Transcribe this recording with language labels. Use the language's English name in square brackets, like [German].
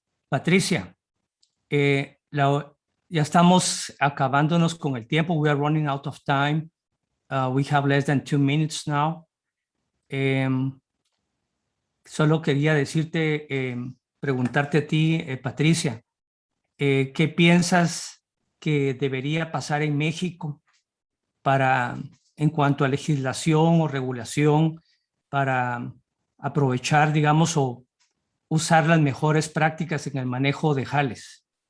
[Spanish] Patricia, ya estamos acabándonos con el tiempo. [English] We are running out of time. We have less than 2 minutes now. [Spanish] Solo quería decirte, preguntarte a ti, Patricia, ¿qué piensas que debería pasar en México en cuanto a legislación o regulación para aprovechar, digamos, o usar las mejores prácticas en el manejo de jales?